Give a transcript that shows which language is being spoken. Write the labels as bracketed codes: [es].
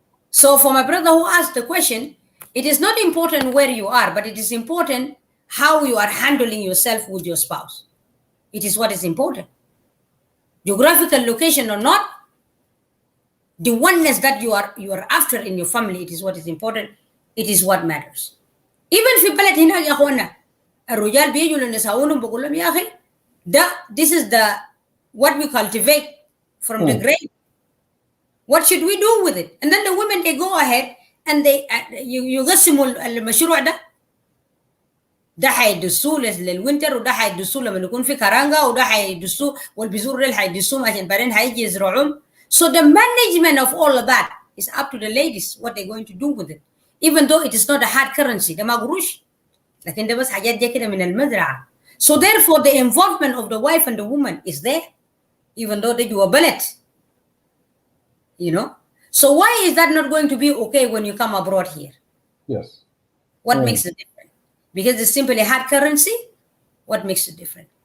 [en] So for my brother who asked the question, it is not important where you are, but it is important how you are handling yourself with your spouse. It is what is important. Geographical location or not, the oneness that you are after in your family, it is what is important. It is what matters. [ar] Even في بلد هنا يا اخوانا الرجال بيجوا لنساؤهم بقول لهم يا اخي [en] this is the what we cultivate from the grain. What should we do with it? And then the women, they go ahead and they [ar] يقسموا المشروع ده حيدسوه للوينتر وده حيدسوه لما يكون في كرانجا وده حيدسوه والبذور اللي حيدسوهم عشان بعدين هيجي يزرعوهم. [en] So the management of all of that is up to the ladies what they're going to do with it. Even though it is not a hard currency, [ar] ده ما قروش لكن ده بس حاجات جايه كده من المزرعه. [en] So therefore the involvement of the wife and the woman is there, even though they do a bullet. You know? So why is that not going to be okay when you come abroad here? Yes. What makes it different? Because it's simply hard currency. What makes it different?